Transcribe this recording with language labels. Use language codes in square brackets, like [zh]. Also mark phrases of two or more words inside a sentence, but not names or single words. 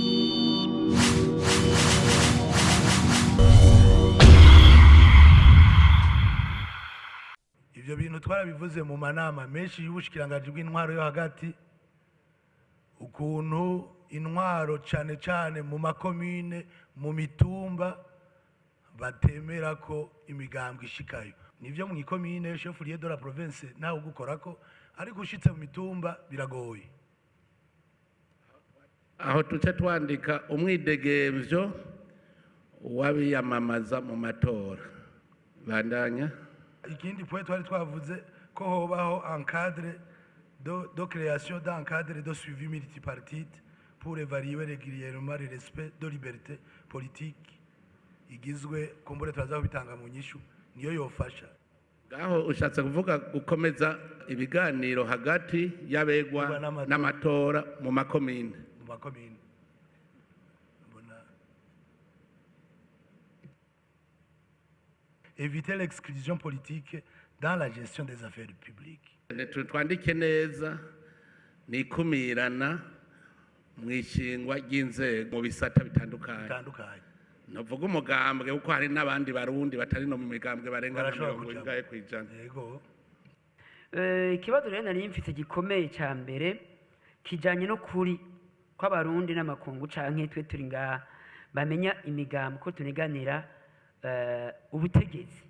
[rn] Ivyo bintu twarabivuze mu manama menshi y'ubushikiranganji bw'intwaro yo hagati, ukuntu intwaro cane cane mu makomine mu mitumba batemera ko imigambwe ishikayo. Nivyo mu ikomine [fr] chef-lieu de la province [rn] naho gukorako, ariko ushitse mu mitumba biragoye. Aho tuce twandika umwidegemvyo wabiyamamaza mu matora. Bandanya. Ikindi point twari twavuze ko hobaho [fr] encadre de création d'un cadre de suivi multipartite pour évaluer régulièrement le respect de liberté politique, [rn] igizwe kumbure turazaho bitanga mu nyishu niyo yofasha. Gaho ushatse kuvuga gukomeza ibiganiro hagati y'abegwa n'amatora mu makomine. Mu makomine [fr] éviter l'exclusion politique dans la gestion des affaires publiques. [rn] Twandike neza nikumirana mwishingwa ry'inzego mu bisata bitandukanye. Navuga umugambwe kuko hari n'abandi barundi batari no mu migambwe barenga 70%. Yego. Ikibazo rero nari mfite gikomeye ca mbere kijanye no kuri kw'abarundi n'amakungu canke twe turi ngaha bamenya imigambwe ko tuneganira ubutegetsi.